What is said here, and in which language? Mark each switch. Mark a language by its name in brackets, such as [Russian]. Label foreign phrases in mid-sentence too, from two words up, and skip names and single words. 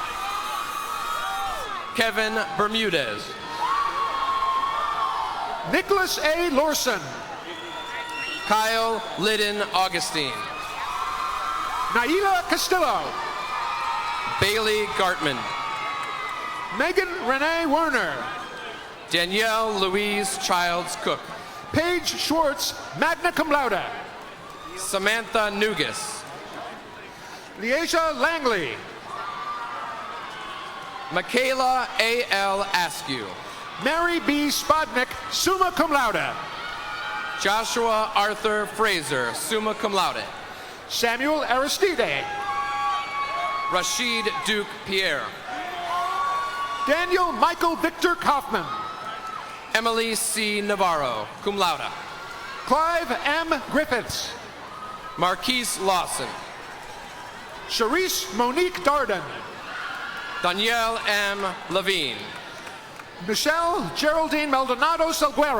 [English] Kevin Bermudez. Nicholas A. Lorson. Kyle Liddon Augustine. Naila Castillo. Bailey Gartman. Megan Renee Werner. Danielle Louise Childs Cook. Paige Schwartz, [Latin] magna cum laude. [English] Samantha Nugas. Leisha Langley. Michaela A.L. Askew. Mary B. [Latin] Spodnik, summa cum laude. [English] Joshua Arthur Fraser, [Latin] summa cum laude. [English] Samuel Aristide. Rashid Duke Pierre. Daniel Michael Victor Kaufman. Emily C. Navarro, [Latin] cum laude. [English] Clive M. Griffiths. Marquise Lawson. Charisse Monique Darden. Danielle M. Levine. Michelle Geraldine Maldonado Salguero.